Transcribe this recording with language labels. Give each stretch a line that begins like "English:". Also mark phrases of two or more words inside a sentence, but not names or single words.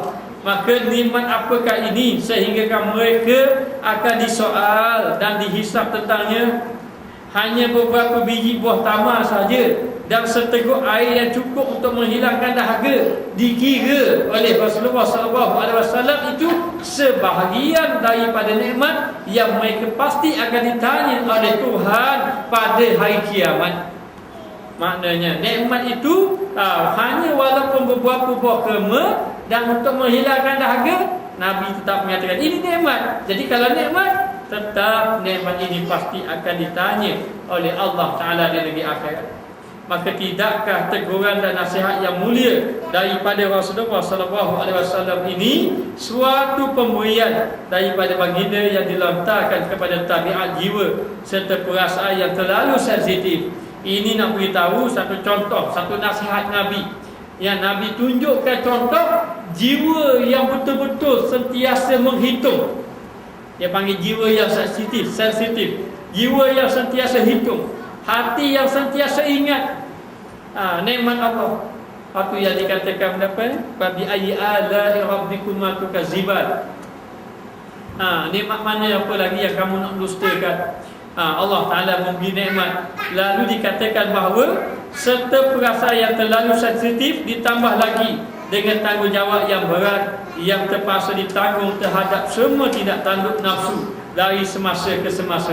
Malay: Maka nikmat apakah ini sehingga mereka akan disoal dan dihisap tentangnya? Hanya beberapa biji buah tamar saja dan seteguk air yang cukup untuk menghilangkan dahaga dikira oleh Rasulullah SAW itu sebahagian daripada nikmat yang mereka pasti akan ditanya oleh Tuhan pada hari kiamat. Maknanya nikmat itu hanya walaupun beberapa buah kurma dan untuk menghilangkan dahaga, Nabi tetap mengatakan ini nikmat. Jadi kalau nikmat, tetap nikmat ini pasti akan ditanya oleh Allah Ta'ala di negeri akhirat. Maka tidakkah teguran dan nasihat yang mulia daripada Rasulullah SAW ini suatu pemberian daripada baginda yang dilontarkan kepada tabiat jiwa serta perasaan yang terlalu sensitif. Ini nak beritahu satu contoh, satu nasihat Nabi yang Nabi tunjukkan contoh jiwa yang betul-betul sentiasa menghitung. Dia panggil jiwa yang sensitif, jiwa yang sentiasa hitung. hati yang sentiasa ingat nikmat Allah. Apa yang dikatakan apa?
Arabic: فبأي آلاء ربكما تكذبان.
Malay: Nikmat mana apa lagi yang kamu nak dustakan? Allah Ta'ala memberi nikmat. Lalu dikatakan bahawa serta perasaan yang terlalu sensitif ditambah lagi dengan tanggungjawab yang berat yang terpaksa ditanggung terhadap semua tidak tanduk nafsu dari semasa ke semasa.